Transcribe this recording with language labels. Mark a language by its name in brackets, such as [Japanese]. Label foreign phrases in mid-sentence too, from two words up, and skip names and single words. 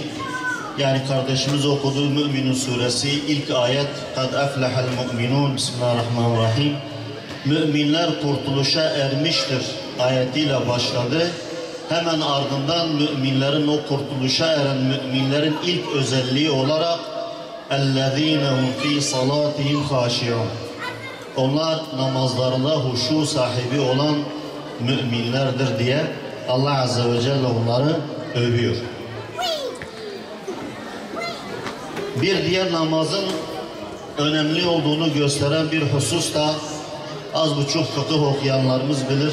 [Turkish] Yani kardeşimiz okuduğu Mü'minun suresi ilk ayet [Arabic] "قد أفلح المؤمنون" [Turkish] Bismillahirrahmanirrahim. Müminler kurtuluşa ermiştir ayetiyle başladı. Hemen ardından müminlerin, o kurtuluşa eren müminlerin ilk özelliği olarak [Arabic] اَلَّذ۪ينَ هُمْ ف۪ي صَلَاتِهِمْ خَاشِعُونَ. [Turkish] Onlar namazlarında huşu sahibi olan müminlerdir diye Allah [Arabic] عز وجل [Turkish] onları övüyor. Bir diğer namazın önemli olduğunu gösteren bir husus da az buçuk fıkıh okuyanlarımız bilir.